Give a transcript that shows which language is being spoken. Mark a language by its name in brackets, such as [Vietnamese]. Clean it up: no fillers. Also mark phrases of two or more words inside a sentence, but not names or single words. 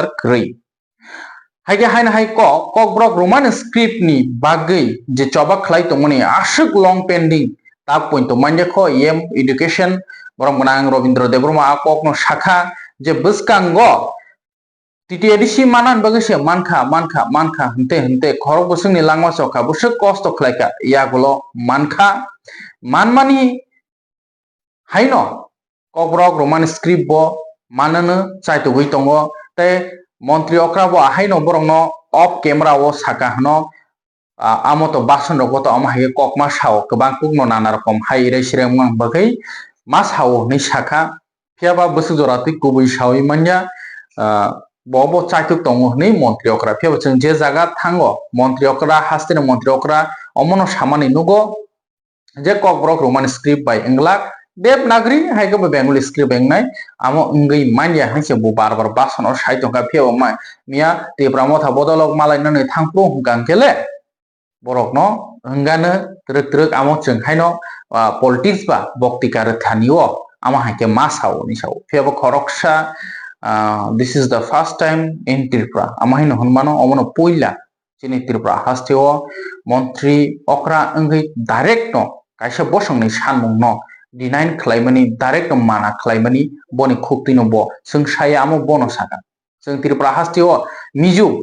[Kok Borok] ख्रै हायगे हायन हाय ककब्रक [English] Roman script [Kok Borok] नि बागै जे चबा खलाय तंमनि आशुक लंग पेंडिंग ताक पॉइंट मानजाखो [English] EM education [Kok Borok] बरमगनां रविंद्र देबबर्मा आ ककनो शाखा जे बसकांगो टीटीएडीसी मानान बगैसे मानखा हंते खरक बसंनि लांमा सखा बसक कष्ट खलायका यागुलो मानखा मानमानि हायनो ककब्रक [English] Roman script [Kok Borok] बो माननो चाइतो गई तंगो ते मंत्री अक्रा बो हायनो बरंनो [English] off camera [Kok Borok] वो साका हनो आमतो बासन रगो तो आम हाय ककमा साव गोबां कुगनो नाना रकम हाय रे सिरेम बगै मा साव नै साका फियाबा बसु जराति गुबै सावै मान्या बबो चाइतो तंगो नै मंत्री अक्रा फियाबा जों जे जागा थांगो मंत्री अक्रा हास्टेन मंत्री अक्रा अमनो सामानि नुगो जे ककब्रक [English] Roman script [Kok Borok] बाय इंग्लाक देवनागरी हायगो [English] Bengali script [Kok Borok] बेंगनाय आमो इंगै मान्या हायसे बो बार बासन साइतोंका फियाबा मा मिया तेब्रा मथा बदलक मालायनानै थांप्रो गांकेले बरकनो हंगानो ट्रक आमो जोंखायनो पॉलिटिक्स बा बक्तिकार थानियो आमो हायके मा साव निसाव फियाबा खरकसा [English] this is the first time in Tripura [Kok Borok] आमहायनो हनमानो अमनो पोइला चिनि त्रिपुरा हास्टेओ मंत्री अक्रा अंगै डायरेक्ट नो कायसा बसंनि सानमुं नो डिनाइन खलायमनि डायरेक्ट माना खलायमनि बनि खुक्तिनो बो संसाय आमो बोनो साका जों त्रिपुरा हास्टेओ मिजु